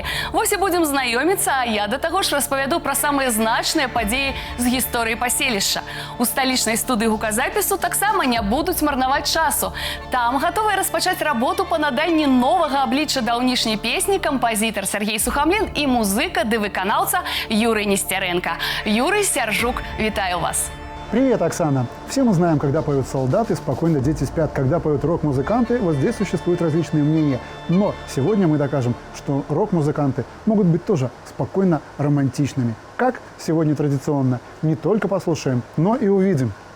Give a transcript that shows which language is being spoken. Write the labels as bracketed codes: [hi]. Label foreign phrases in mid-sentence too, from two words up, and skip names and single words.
[be] Вось і будзем знаёміцца, а я да таго ж распавяду пра самыя значныя падзеі з гісторыі паселішча. У сталічнай студыі гуказапісу таксама не будуць марнаваць часу. Там гатовыя распачаць работу па наданні новага аблічча даўнішняй песні кампазітар Сергей Сухамлін і музыка ды выканаўца Юрый Нестеренко. Юрый, Сяржук, вітаю вас! [ru] Привет, Оксана! Все мы знаем, когда поют солдаты, спокойно дети спят. Когда поют рок-музыканты, вот здесь существуют различные мнения. Но сегодня мы докажем, что рок-музыканты могут быть тоже спокойно романтичными. Как сегодня традиционно. Не только послушаем, но и увидим.